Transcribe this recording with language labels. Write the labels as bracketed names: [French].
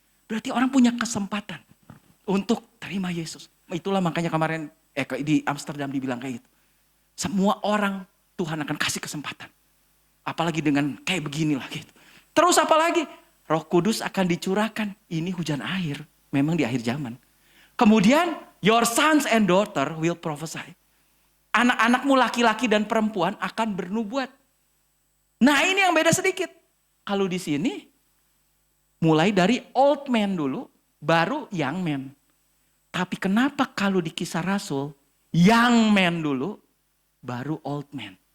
[Indonesian] Berarti orang punya kesempatan untuk terima Yesus. Itulah makanya kemarin di Amsterdam dibilang kayak gitu. Semua orang Tuhan akan kasih kesempatan. Apalagi dengan kayak beginilah gitu. Terus apalagi? Roh Kudus akan dicurahkan. Ini hujan air. Memang di akhir zaman. Kemudian [English] your sons and daughter will prophesy. [Indonesian] Anak-anakmu laki-laki dan perempuan akan bernubuat. Nah ini yang beda sedikit. Kalau di sini mulai dari [English] old man [Indonesian] dulu, baru [English] young man. [Indonesian] Tapi kenapa kalau di Kisah Rasul, [English] young man [Indonesian] dulu, baru [English] old man?